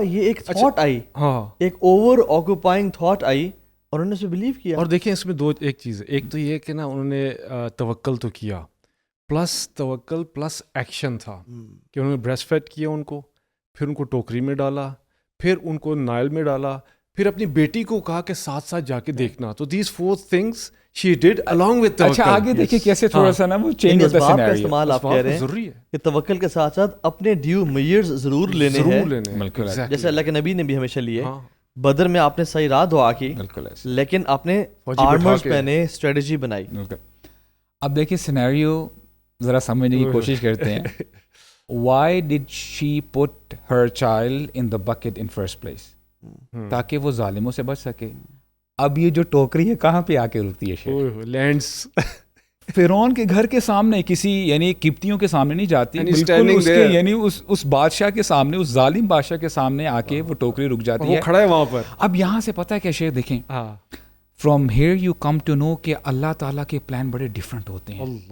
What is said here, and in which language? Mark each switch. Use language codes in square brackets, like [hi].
[ur] یہ ایک thought I, ایک اوور آکوپائنگ تھاٹ آئی اور انہوں نے اسے بلیو کیا. اور دیکھیں اس میں ایک چیز ہے، ایک تو یہ کہ نا انہوں نے توکل تو کیا، پلس توکل پلس ایکشن تھا کہ انہوں نے بریسٹ فیڈ کیا ان کو، پھر ان کو ٹوکری میں ڈالا، پھر ان کو نائل میں ڈالا، پھر اپنی بیٹی کو کہا کہ ساتھ ساتھ جا کے دیکھنا. [en] تو these 4 things she did along with توکل. [ur] اچھا آگے دیکھیں کیسے تھوڑا سا نا وہ چینج ہوتا ہے سینیریو. استعمال آپ کہہ رہے ہیں کہ توکل کے ساتھ ساتھ اپنے ڈیو میئرز ضرور لینے ہیں، جیسے اللہ کے نبی نے بھی ہمیشہ لیے. بدر میں آپ نے صحیح راہ دعا کی، لیکن آپ نے آرمرز پہنے، اسٹریٹجی بنائی. اب دیکھیں سینیریو ذرا سمجھنے کی کوشش کرتے ہیں. [en] Why did she put her child in the bucket in first place? [ur] تاکہ وہ ظالموں سے بچ سکے. اب یہ جو ٹوکری ہے کہاں پہ آ کے رکتی ہے؟ [en] lands [ur] فرعون کے گھر کے سامنے، کسی یعنی قبطیوں کے سامنے نہیں جاتی، بالکل اس کے یعنی اس بادشاہ کے سامنے، اس ظالم بادشاہ کے سامنے آ کے وہ ٹوکری رک جاتی ہے، کھڑا ہے وہاں پر. اب یہاں سے پتہ ہے کیا شیخ دیکھیں، [en] from here you come to know [ur] کہ اللہ تعالیٰ کے پلان بڑے ڈفرینٹ ہوتے ہیں.